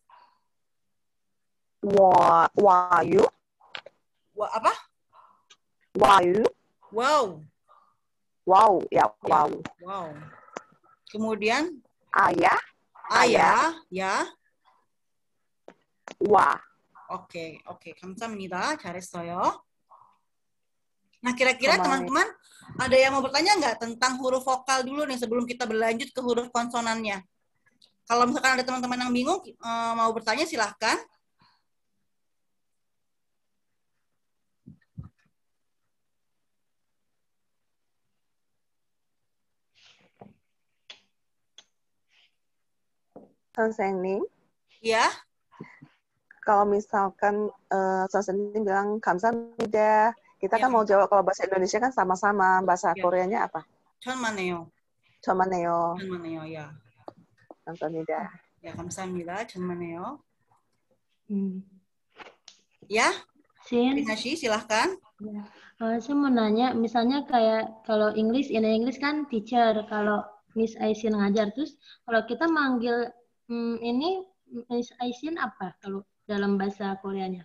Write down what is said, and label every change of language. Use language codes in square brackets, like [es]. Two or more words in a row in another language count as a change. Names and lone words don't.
[id] wayu, Apa? wayu, Wow. wow, ya, Ya. wow. Wow. Kemudian Ayah, ayah, ya. wa. Oke, oke. [ko] 감사합니다. 잘했어요. [id] Nah, kira-kira Kembali. teman-teman ada yang mau bertanya nggak tentang huruf vokal dulu nih sebelum kita berlanjut ke huruf konsonannya? Kalau misalkan ada teman-teman yang bingung, mau bertanya silahkan. [ko] 선생님, [id] Ya, kalau misalkan 선생님 bilang 감사합니다, kita Ya. kan mau jawab kalau bahasa Indonesia kan sama-sama, bahasa Ya. Koreanya apa? [ko] 천만에요. 저만해요. 천만에요. Ya. 감사합니다. Ya, 감사합니다. 천만에요. Hmm. [id] Ya, Sin, Rinashi, silahkan. saya mau nanya, misalnya kayak kalau English, [en] in English [id] kan teacher, kalau Miss Aisin ngajar, terus kalau kita manggil ini Miss Aisin apa kalau dalam bahasa Koreanya?